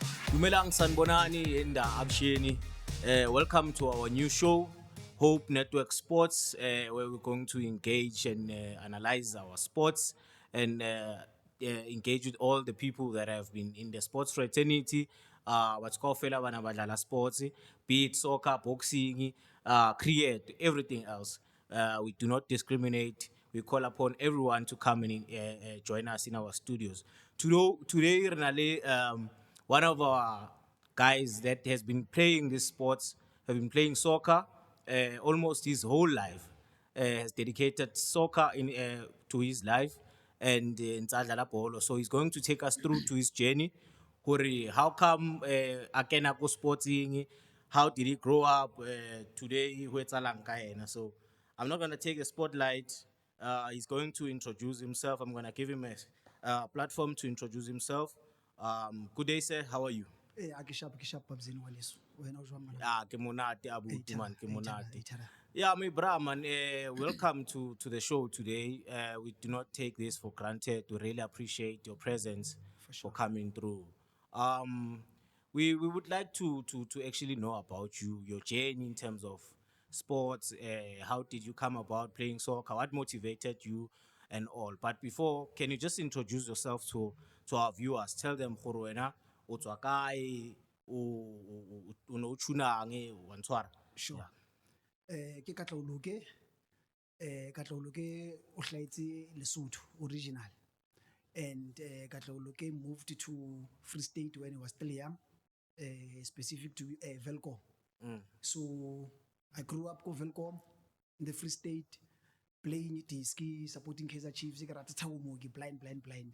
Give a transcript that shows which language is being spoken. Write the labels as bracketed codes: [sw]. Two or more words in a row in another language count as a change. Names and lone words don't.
[st] Dumelang sanibonani enda Absheni. [en] Welcome to our new show, Hope Network Sports, where we're going to engage and analyze our sports and engage with all the people that have been in the sports fraternity. What's called [st] fela bana badlala [en] sports, be it soccer, boxing, cricket, everything else. We do not discriminate. We call upon everyone to come and join us in our studios. Today, Renale, one of our guys that has been playing this sports, have been playing soccer almost his whole life, has dedicated soccer to his life and [st] Nsadlala Bolo. [en] So he's going to take us through to his journey. How come [st] akena ko [en] sporting? How did he grow up? Today, [st] ho etsahalang ka yena? [en] So I'm not going to take the spotlight. He's going to introduce himself. I'm going to give him a platform to introduce himself. Good day, sir. How are you? [st] Ke sharp babzini waleso wena o jwang mana Ke monate abuti man, ke monate. Ithara. [en] Yeah, my bra man, welcome to the show today. We do not take this for granted. We really appreciate your presence for coming through. We would like to actually know about you, your journey in terms of sports. How did you come about playing soccer? What motivated you and all? But before, can you just introduce yourself to our viewers? Tell them [st] gore wena o tswa kae, o no tshunang wa ntshwara. [en] Sure. [st] Ke Katlauluke o hlahetse Lesotho [en] original, and Katlauluke moved to Free State when he was still young, specific to Velkom. So I grew up ko Velkom in the Free State, playing Tiski, supporting Kaizer Chiefs, blind.